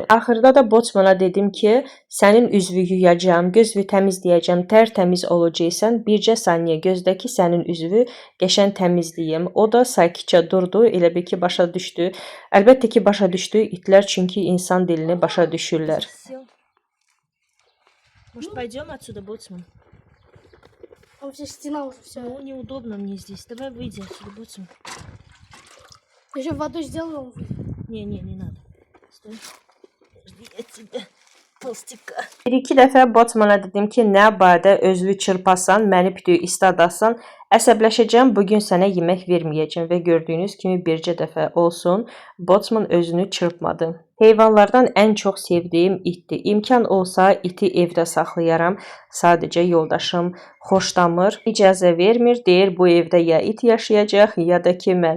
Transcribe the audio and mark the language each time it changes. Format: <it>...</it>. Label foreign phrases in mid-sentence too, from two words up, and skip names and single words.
<az>Axırda da Botsmana dedim ki, sənin üzvü yuyacağam, gözünü təmizləyəcəm, tərtəmiz olacaqsan, bircə saniyə gözlə ki, sənin üzvü qəşən təmizləyim. O da sakitcə durdu, elə bil ki, başa düşdü. Əlbəttə ki, başa düşdü itlər, çünki insan dilini başa düşürlər.</az> <ru>Может, пойдем отсюда, Боцман? Там вся стена уже все. Ну, неудобно мне здесь. Давай выйди отсюда, Боцман. Еще водой сделаем. Не надо. Стой. Жди я тебя.</ru> <az>Bir-iki dəfə Botsmana dedim ki, nə badə özlü çırpasan, məni bütün istadasan, əsəbləşəcəm, bugün sənə yemək verməyəcəm və gördüyünüz kimi bircə dəfə olsun, Botsman özünü çırpmadı. Heyvanlardan ən çox sevdiyim itdir. İmkan olsa iti evdə saxlayaram, sadəcə yoldaşım xoşlamır, icazə vermir, deyir bu evdə ya it yaşayacaq, ya da ki mən.</az>